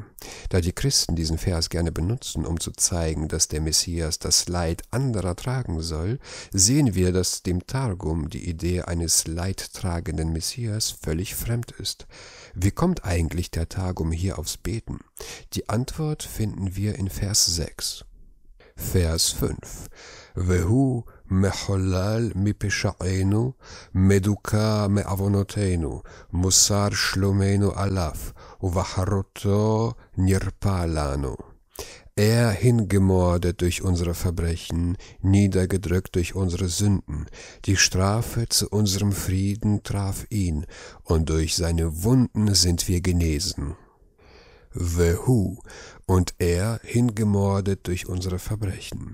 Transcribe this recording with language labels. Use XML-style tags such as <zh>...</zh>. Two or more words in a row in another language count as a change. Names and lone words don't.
<de>Da die Christen diesen Vers gerne benutzen, um zu zeigen, dass der Messias das Leid anderer tragen soll, sehen wir, dass dem Targum die Idee eines leidtragenden Messias völlig fremd ist. Wie kommt eigentlich der Targum hier aufs Beten? Die Antwort finden wir in Vers 6. Vers 5.</de> <he>והוא מחולל מפשענו מדוכא מעונותינו מוסר שלומנו עליו ובחבורתו נרפא לנו.</he> <de>Er hingemordet durch unsere Verbrechen, niedergedrückt durch unsere Sünden. Die Strafe zu unserem Frieden traf ihn, und durch seine Wunden sind wir genesen. Vehu, und er hingemordet durch unsere Verbrechen.</de>